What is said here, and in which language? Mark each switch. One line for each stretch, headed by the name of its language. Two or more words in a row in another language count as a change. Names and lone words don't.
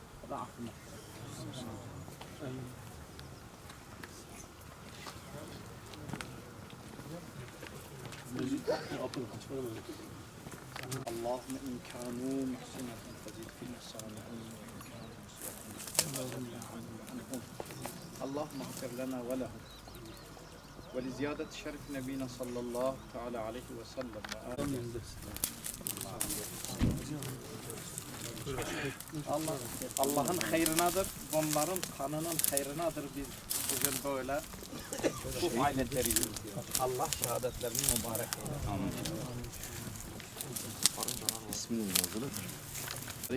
Arabic: اللهم إن كانوا محسنة فزد في الصالحين اللهم اغفر لنا ولهم ولزيادة شرف نبينا صلى الله تعالى عليه وسلم
Turkish: Allah'ın hayrınadır, onların kanının hayrınadır biz bugün böyle bu ayetleri yürütüyoruz. Allah şehadetlerini mübarek eylesin. Amin. İsmini yazılır. Neydi?